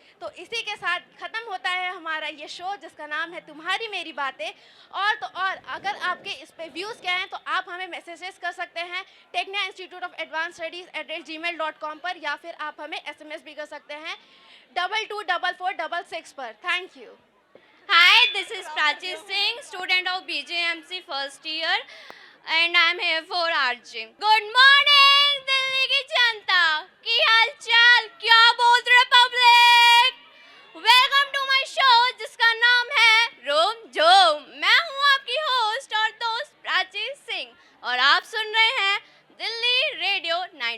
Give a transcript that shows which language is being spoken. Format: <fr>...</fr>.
<hi>तो इसी के साथ ख़त्म होता है हमारा ये शो जिसका नाम है तुम्हारी मेरी बातें। और तो और अगर आपके इस पे व्यूज़ क्या हैं तो आप हमें मैसेजेस कर सकते हैं Tecnia institute of advance studies @gmail.com पर, या फिर आप हमें SMS भी कर सकते हैं 224466 पर।</hi> <en>Thank you. Hi, this is Prachi Singh, student of BJMC first year, and I am here for RJ. Good morning,</en> <hi>Delhi की जनता, की हाल चाल, क्या बोल रहे public?</hi> <en>Welcome to my show</en> <hi>जिसका नाम है</hi> <en>रोम जोम।</en> <hi>मैं हूँ आपकी होस्ट और दोस्त प्राची सिंह, और आप सुन रहे हैं दिल्ली रेडियो 9.8।</hi>